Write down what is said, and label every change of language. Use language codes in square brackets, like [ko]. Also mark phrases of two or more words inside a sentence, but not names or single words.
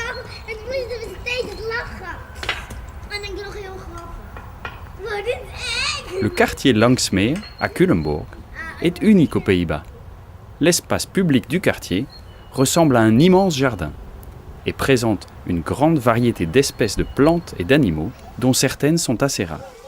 [nl] En toen moesten we steeds lachen. En ik nog heel grappig. Maar dit is echt. [fr] Le quartier Lanxmeer, à Culemborg, est unique aux Pays-Bas. L'espace public du quartier ressemble à un immense jardin et présente une grande variété d'espèces de plantes et d'animaux, dont certaines sont assez rares.